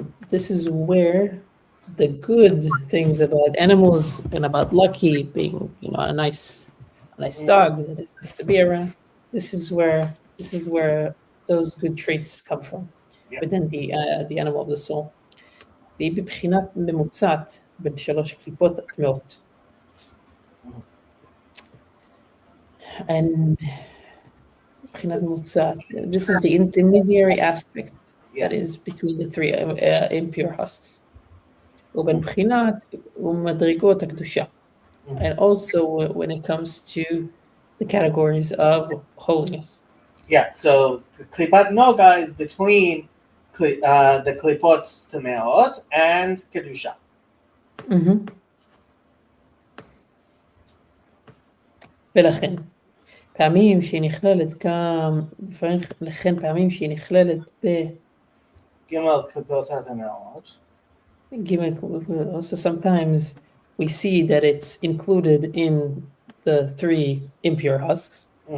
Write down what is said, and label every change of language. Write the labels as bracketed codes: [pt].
[en] This is where the good things about animals and about Lucky being, a nice dog that is nice to be around. This is where those good traits come from, within the animal of the soul. [he] והיא בבחינת ממוצעת בין שלוש קליפות הטמעות. [en] And [he] בבחינת ממוצעת, [en] this is the intermediary aspect that is between the three impure husks. [he] ובין בחינת ומדרגות הקדושה. Mhm. [en] And also when it comes to the categories of holiness. Yeah, so the klipat noga is between the klipot tameot and kedusha. [he] ולכן, פעמים שהיא נכללת גם, לכן פעמים שהיא נכללת Gimel klipot tameot. [en] Also sometimes we see that it's included in the 3 impure husks.